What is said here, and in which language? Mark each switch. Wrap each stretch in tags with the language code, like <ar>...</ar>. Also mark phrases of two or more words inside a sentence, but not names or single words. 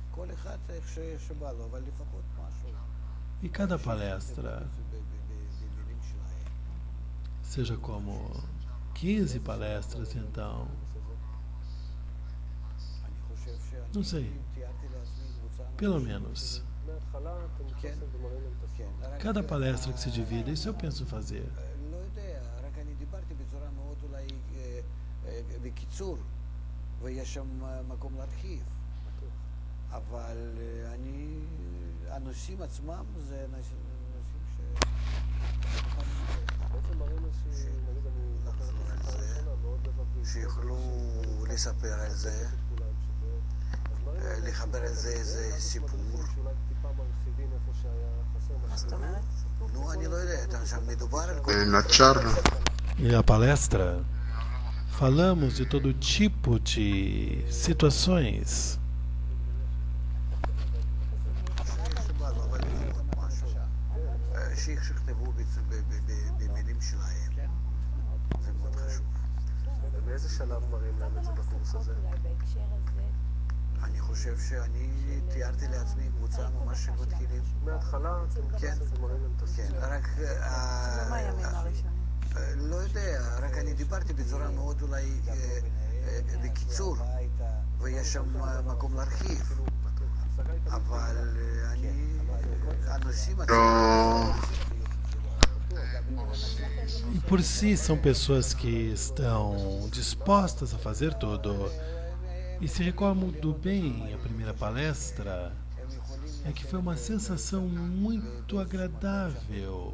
<pt>E cada palestra, seja como 15 palestras, então, não sei, pelo menos, cada palestra que se divida, isso eu penso fazer.</pt> <he>ויש שם מקום להרחיב. אבל הנושאים עצמם זה נושאים בעצם מראים שיוכלו לספר על זה, לחבר על זה איזה סיפור. מה זאת אומרת? נו, אני לא יודע, עכשיו מדובר על כל...</he> <pt>E a palestra, falamos de todo tipo de situações.</pt> <he>אני חושב שאני תיארתי לעצמי קבוצה ממש שמתחילים מההתחלה, כן, רק לא יודע, רק אני דיברתי בצורה מאוד אולי בקיצור, ויש שם מקום להרחיב, אבל הנושאים</he> <pt>E por si são pessoas que estão dispostas a fazer tudo. E se recordo bem, a primeira palestra é que foi uma sensação muito agradável.</pt>